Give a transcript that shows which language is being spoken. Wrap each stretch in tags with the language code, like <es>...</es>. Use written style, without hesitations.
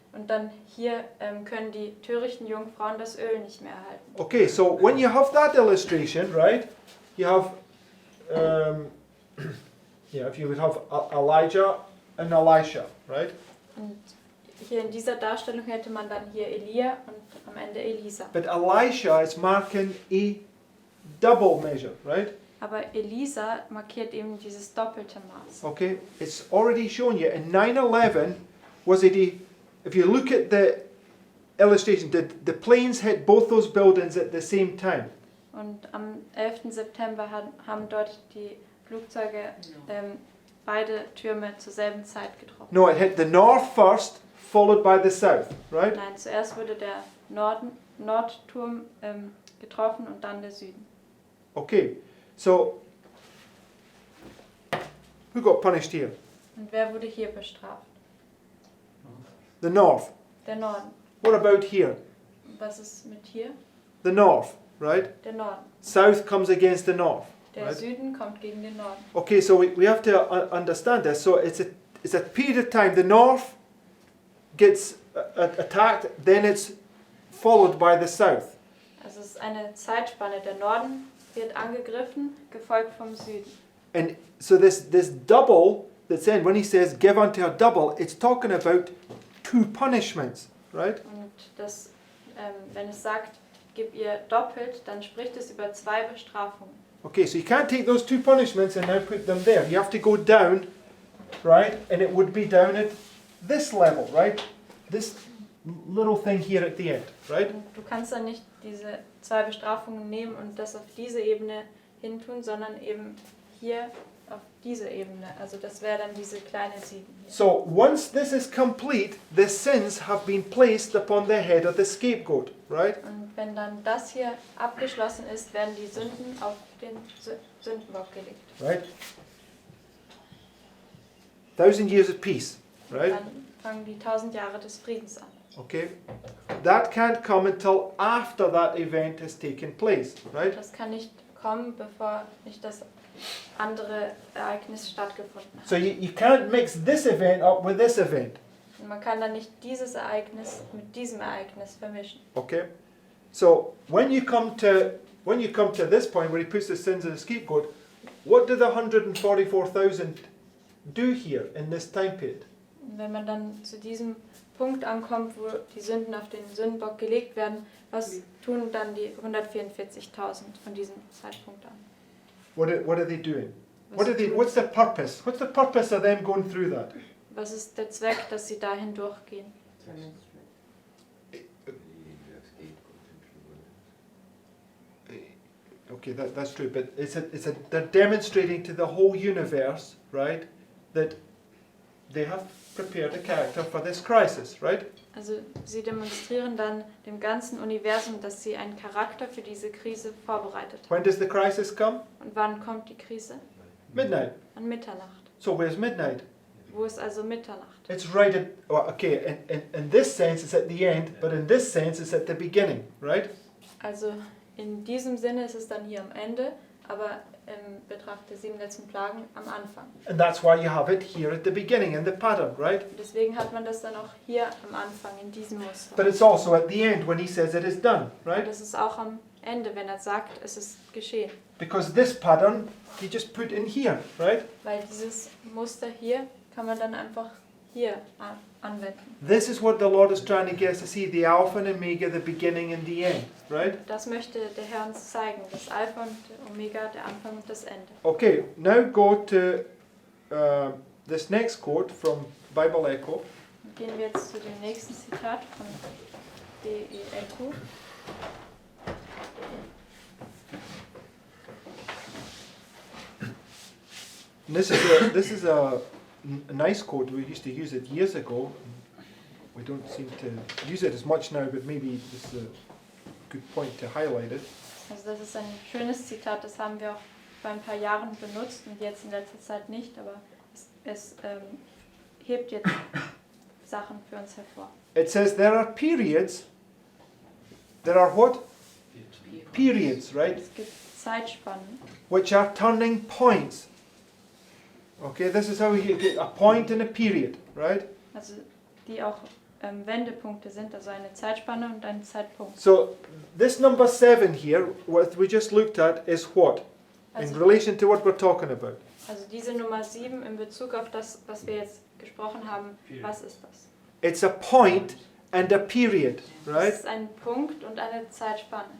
<de>und dann hier können die törichten Jungfrauen das Öl nicht mehr erhalten.</de> <en>Okay, so when you have that illustration, right, you have, if you would have Elijah and Elisha, right?</en> <de>Und hier in dieser Darstellung hätte man dann hier Elia und am Ende Elisa.</de> <en>But Elisha is marking a double measure, right?</en> <de>Aber Elisa markiert eben dieses doppelte Maß.</de> <en>Okay, it's already shown you in 9/11 was it if you look at illustration, the planes hit both those buildings at the same time.</en> <de>Und am 11. September haben dort die Flugzeuge beide Türme zur selben Zeit getroffen.</de> <en>No, it hit the north first, followed by the south, right?</en> <de>Nein, zuerst wurde der Nordturm getroffen und dann der Süden.</de> <en>Okay, so who got punished here?</en> <de>Und wer wurde hier bestraft?</de> <en>The north.</en> <de>Der Norden.</de> <en>What about here?</en> <de>Was ist mit hier?</de> <en>The north, right?</en> <de>Der Norden.</de> <en>South comes against the north.</en> <de>Der</de> <en>Right.</en> <de>Süden kommt gegen den Norden.</de> <en>Okay, so we have to understand this. So it's a period of time. The north gets attacked, then it's followed by the south.</en> <de>Also es ist eine Zeitspanne. Der Norden wird angegriffen, gefolgt vom Süden.</de> <en>And so this double that's in, when he says give unto a double, it's talking about two punishments, right?</en> <de>Und das, wenn es sagt, gib ihr doppelt, dann spricht es über zwei Bestrafungen.</de> <en>Okay, so you can't take those two punishments and now put them there. You have to go down, right? And it would be down at this level, right? This little thing here at the end, right?</en> <de>Und du kannst dann nicht diese zwei Bestrafungen nehmen und das auf diese Ebene hintun, sondern eben hier auf diese Ebene. Also das wäre dann diese kleine 7 hier.</de> <en>So once this is complete, the sins have been placed upon the head of the scapegoat, right?</en> <de>Und wenn dann das hier abgeschlossen ist, werden die Sünden auf den Sündenbock gelegt.</de> <en>Right? 1000 years of peace, right?</en> <de>Dann fangen die 1000 Jahre des Friedens an.</de> <en>Okay? That can't come until after that event has taken place, right?</en> <de>Das kann nicht kommen, bevor nicht das andere Ereignis stattgefunden hat.</de> <en>So you can't mix this event up with this event,</en> <de>Und man kann dann nicht dieses Ereignis mit diesem Ereignis vermischen.</de> <en>okay? So when you come to this point where he puts the sins of the scapegoat, what do the 144,000 do here in this time period?</en> <de>Und wenn man dann zu diesem Punkt ankommt, wo die Sünden auf den Sündenbock gelegt werden, was tun dann die 144.000 von diesem Zeitpunkt an?</de> <en>What are they doing?</en> <de>Was</de> <en>What's the purpose? What's the purpose of them going through that?</en> <de>Was ist der Zweck, dass sie dahin durchgehen?</de> <en>Okay, that's true, but they're demonstrating to the whole universe, right, that they have prepared a character for this crisis, right?</en> <de>Also sie demonstrieren dann dem ganzen Universum, dass sie einen Charakter für diese Krise vorbereitet haben.</de> <en>When does the crisis come?</en> <de>Und wann kommt die Krise?</de> <en>Midnight.</en> <de>An Mitternacht.</de> <en>So where's midnight?</en> <de>Wo ist also Mitternacht?</de> <en>It's right at, well, okay, in this sense it's at the end, but in this sense it's at the beginning, right?</en> <de>Also in diesem Sinne ist es dann hier am Ende, aber im Betracht der 7 letzten Plagen am Anfang.</de> <en>And that's why you have it here at the beginning in the pattern, right?</en> <de>Deswegen hat man das dann auch hier am Anfang in diesem Muster.</de> <en>But it's also at the end when he says it is done,</en> <de>Und</de> <en>right?</en> <de>das ist auch am Ende, wenn er sagt, es ist geschehen.</de> <en>Because this pattern he just put in here, right?</en> <de>Weil dieses Muster hier kann man dann einfach hier anwenden.</de> <en>This is what the Lord is trying to get us to see, the Alpha and Omega, the beginning and the end, right?</en> <de>Das möchte der Herr uns zeigen, das Alpha und der Omega, der Anfang und das Ende.</de> <en>Okay, now go to this next quote from Bible Echo.</en> <de>Gehen wir jetzt zu dem nächsten Zitat von D.E. Echo.</de> <en>And this is a nice quote. We used to use it years ago. We don't seem to use it as much now, but maybe this is a good point to highlight it.</en> <de>Also das ist ein schönes Zitat, das haben wir auch vor ein paar Jahren benutzt und jetzt in letzter Zeit nicht, aber es hebt jetzt Sachen für uns hervor.</de> <en>It says there are periods. There are what? Periods, right?</en> <de>Es gibt Zeitspannen,</de> <en>Which are turning points. Okay, this is how you get a point and a period, right?</en> <de>also die auch Wendepunkte sind, also eine Zeitspanne und ein Zeitpunkt.</de> <en>So this number 7 here, what we just looked at, is what? In</en> <de>Also,</de> <en>relation to what we're talking about.</en> <de>also diese Nummer 7 in Bezug auf das, was wir jetzt gesprochen haben, was ist das?</de> <en>It's a point and a period,</en> <de>Es</de> <en>right?</en> <de>ist ein Punkt und eine Zeitspanne.</de>